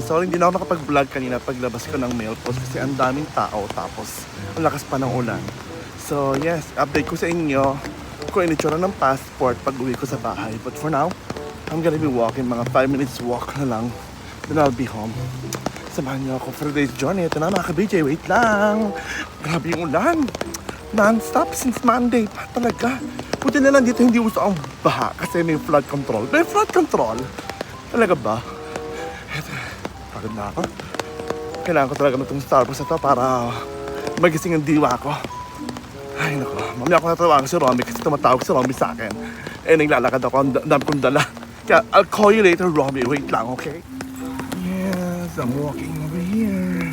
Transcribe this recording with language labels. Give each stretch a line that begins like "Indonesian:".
Filipino: So hindi na ako nakapag-vlog kanina paglabas ko ng mail post kasi ang daming tao tapos ang lakas pa ng ulan. So yes, update ko sa inyo kung initsura ng passport pag uwi ko sa bahay.
English: But for now, I'm gonna be walking,
Filipino: mga 5 minutes walk na lang.
English: Then I'll be home.
Filipino: Samahan niyo ako for today's journey. Ito na mga ka-BJ, wait lang. Grabe yung ulan. Non-stop since Monday pa talaga. Buti na lang dito hindi uso ang baha kasi may flood control. May flood control? Talaga ba? Eto, pagod na ako. Kailangan ko talaga na itong Starbucks na to para magising ang diwa ko. Ay nako, mamaya ako natawagan si Romy kasi tumatawag si Romy sa akin. Eh naglalakad ako, ang dami kong dala.
English: Kaya I'll call you later, Romy. Wait lang, okay? Yes, I'm walking over here.